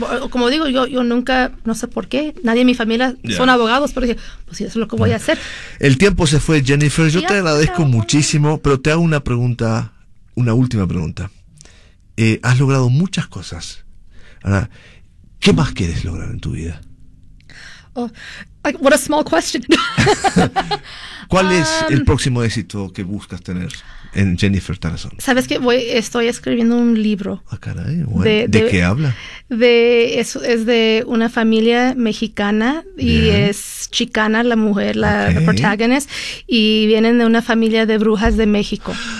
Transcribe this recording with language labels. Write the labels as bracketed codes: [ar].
[es] Como digo, yo nunca, no sé por qué, nadie en mi familia son abogados, pero dije, pues eso es lo que voy a hacer. El tiempo se fue, Jennifer, yo te agradezco muchísimo, pero te hago una pregunta, una última pregunta. Has logrado muchas cosas. Ahora, ¿qué más quieres lograr en tu vida? [en] Oh, like, what a small question. [es] ¿Cuál es el próximo éxito que buscas tener en Jennifer Tarazón? Sabes que estoy escribiendo un libro. Ah, caray, bueno. ¿De qué habla? Es de una familia mexicana y es chicana la mujer, la protagonista, y vienen de una familia de brujas de México.